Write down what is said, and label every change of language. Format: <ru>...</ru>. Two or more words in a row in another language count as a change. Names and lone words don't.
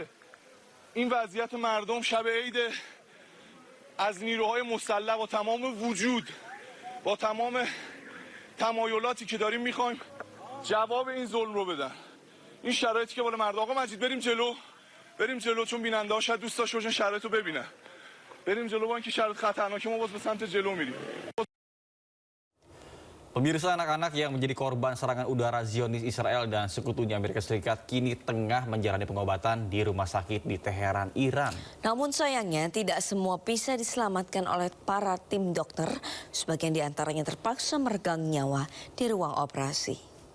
<fa>این وضعیت مردم شب عید از نیروهای مسلح با تمام وجود، با تمام تمایلاتی که داریم میخوایم جواب این ظلم رو بدن. این شرایطی که بالا مردم. آقا مجید بریم جلو چون بیننده ها شاید دوست داشته باشن شرایط رو ببینن. بریم جلو با اینکه شرایط خطرناکه ما باز به سمت جلو میریم.</fa> <id>Pemirsa, anak-anak yang menjadi korban serangan udara Zionis Israel dan sekutunya Amerika Serikat kini tengah menjalani pengobatan di rumah sakit di Teheran, Iran. Namun sayangnya tidak semua bisa diselamatkan oleh para tim dokter. Sebagian di antaranya terpaksa meregang nyawa di ruang operasi.</id>